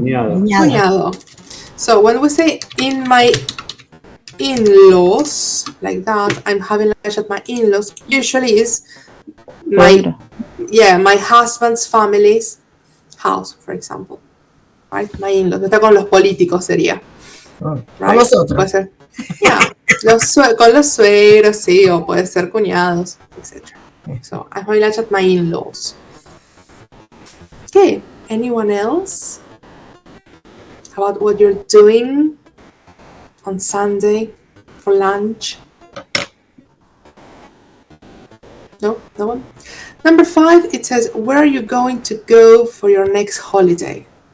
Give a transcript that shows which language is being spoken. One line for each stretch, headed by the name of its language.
Spanish: Cuñado.
English: So when we say in my in-laws, like that, I'm having lunch at my in-laws, usually is my husband's family's house, for example. Right? My in-laws.
Spanish: Está con los políticos sería.
English: Right?
Spanish: Nosotros. Puede ser. Yeah. Con los suegros, sí, o puede ser cuñados, etc.
English: So I'm having lunch at my in-laws. Okay. Anyone else? About what you're doing on Sunday for lunch? No? No one? Number 5, it says, where are you going to go for your next holiday?